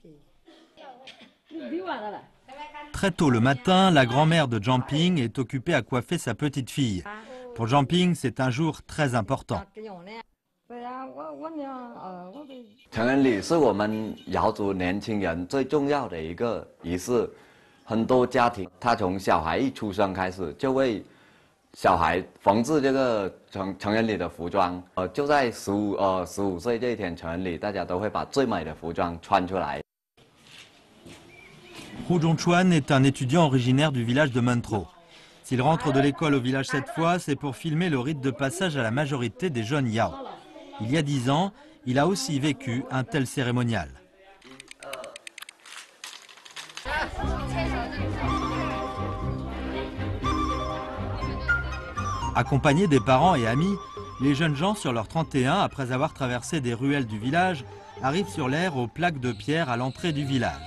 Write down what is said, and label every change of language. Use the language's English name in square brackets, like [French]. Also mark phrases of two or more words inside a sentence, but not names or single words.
[French] Très tôt le matin, la grand-mère de Jiangping est occupée à coiffer sa petite fille. Pour Jiangping, c'est un jour très important. [Chinese] 成人礼是我们瑶族年轻人最重要的一个仪式，很多家庭他从小孩一出生开始就为小孩缝制这个成人礼的服装，就在15岁这一天成人礼，大家都会把最美的服装穿出来。 [French] Hu Zhongchuan est un étudiant originaire du village de Muntrow. S'il rentre de l'école au village cette fois, c'est pour filmer le rite de passage à la majorité des jeunes Yao. Il y a 10 ans, il a aussi vécu un tel cérémonial. Accompagnés des parents et amis, les jeunes gens sur leur 31, après avoir traversé des ruelles du village, arrivent sur l'aire aux plaques de pierre à l'entrée du village.